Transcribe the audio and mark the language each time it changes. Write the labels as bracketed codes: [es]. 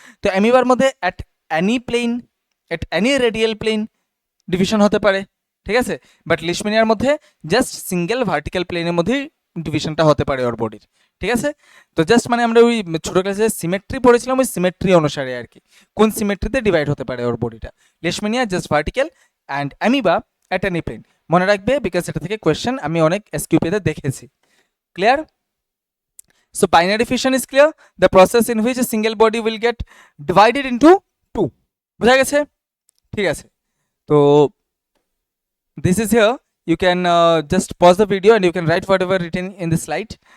[bn] তো অ্যামিবার মধ্যে at any plane, at any radial plane division হতে পারে, ঠিক আছে, বাট লিশম্যানিয়ার মধ্যে জাস্ট সিঙ্গেল ভার্টিক্যাল প্লেনের মধ্যেই ডিভিশনটা হতে পারে ওর বডির। ঠিক আছে, তো জাস্ট মানে আমরা ওই ছোটো ক্লাসে সিমেট্রি পড়েছিলাম, ওই সিমেট্রি অনুসারে আর কি কোন সিমেট্রিতে ডিভাইড হতে পারে ওর বডিটা। Leishmania just vertical and amoeba at any plane. মনে রাখবে, বিকজ এটা থেকে কোয়েশ্চেন আমি অনেক এসকিউপিতে দেখেছি। Clear? [en] So binary fission is clear, the process in which a single body will get divided into two. [bn] বুঝা গেছে? ঠিক আছে, তো [en] this is here. You can just pause the video and you can write whatever written in the slide.